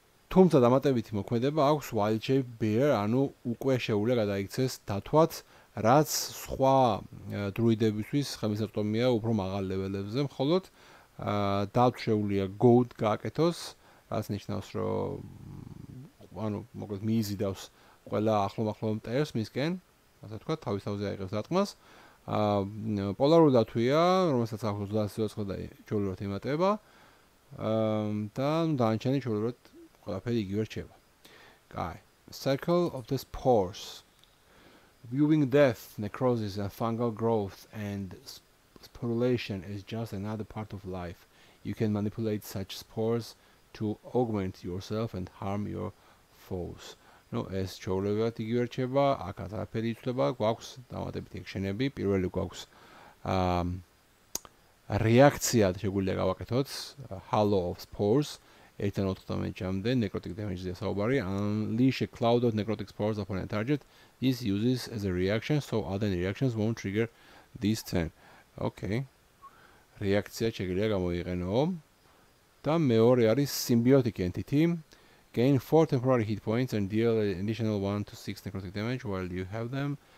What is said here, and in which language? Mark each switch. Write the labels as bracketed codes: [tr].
[ka] თუმცა დამატებითი მოქმედება აქვს wild shape bear, ანუ უკვე შეუძლია გადაიქცეს დათვაც, რაც სხვა დრუიდებისთვის ხელმისაწვდომია უფრო მაღალ ლეველებზე, მხოლოდ დათვ შეუძლია goat გააკეთოს, რაც ნიშნავს, რომ ანუ მოკლედ მიიზიდავს ყველა ახლომახლო მტერს მისკენ, ასე ვთქვათ, თავის თავზე აიღებს დატყმას. პოლარული დათვია, რომელსაც აქვს 30 სიცოცხლე და ჩვეულებრივად იმატება. და დანარჩენი ჩვეულებრივად ყველაფერი იგივე რჩება. კაი. Circle of the spores. [en] Viewing death, necrosis, and fungal growth and sporulation is just another part of life. You can manipulate such spores to augment yourself and harm your foes. [ka] No, ეს ჩვეულებრივად იგივე რჩება, აქაც არაფერი იცვლება, გვაქვს დამატებითი action-ები, პირველი გვაქვს რეაქცია შეგვიძლია გავაკეთოთ, Halo of Spores, 1.4 damage-მდე, necrotic damage-ზე საუბარი, [en] unleash a cloud of necrotic spores upon a target. This uses as a reaction, so other reactions won't trigger this turn. Okay. [ka] რეაქცია შეგვიძლია გამოიყენო. და მეორე არის symbiotic entity. [en] Gain 4 temporary hit points and deal an additional 1 to 6 necrotic damage while you have them.